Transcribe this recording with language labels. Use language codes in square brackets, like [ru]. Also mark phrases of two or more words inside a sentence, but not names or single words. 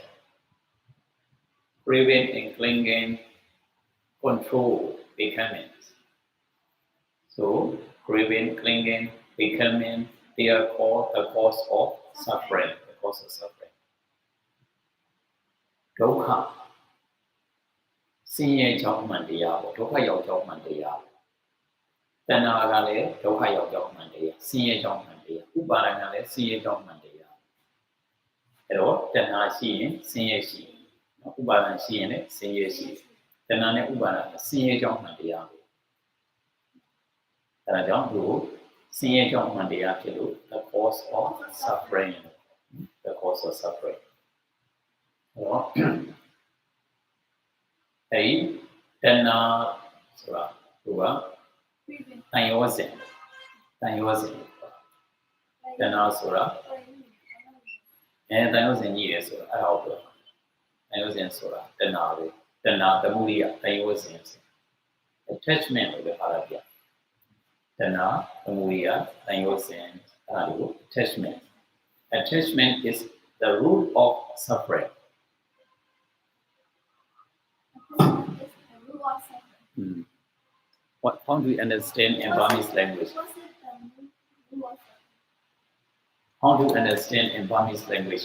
[en] Craving and clinging control becoming. So craving, clinging, becoming, they are called the cause of suffering. The cause of suffering. Dukha. [my] ဆင်းရဲကြောင်းမှန်တရားပေါ့ဒုက္ခရောက်ကြောင်းမှန်တရားတဏှာကလည်းဒုက္ခရောက်ကြောင်းမှန်တရားဆင်းရဲကြောင်းမှန်တရားဥပါဒဏ်ကလည်းဆင်းရဲကြောင်းမှန်တရားအဲ့တော့တဏှာရှိရင်ဆင်းရဲရှိဥပါဒဏ်ရှိရင်လည်းဆင်းရဲရှိတဏှာနဲ့ဥပါဒဏ်ကဆင်းရဲကြောင်းမှန်တရားပဲ အဲ့ဒါကြောင့်သူဆင်းရဲကြောင်းမှန်တရားဖြစ်လို့ [en] the cause of suffering the cause of suffering [my] အဲ့တော့ အဲ့တဏှာဆိုတာသူကတန်ရောစဉ်တဏှာဆိုတာတန်ရော စဉ်ကြီးရယ်ဆိုတာအဲ့ဒါကိုပြောတန်ရောစဉ်ဆိုတာတဏှာပဲတဏှာသမုဒိယတန်ရောစဉ် attachment လို့ပြောတာပြတဏှာသမုဒိယတန်ရောစဉ်အဲ့ဒါကို [en] attachment is the root of suffering How do you understand in Burmese language? How do you understand in Burmese language?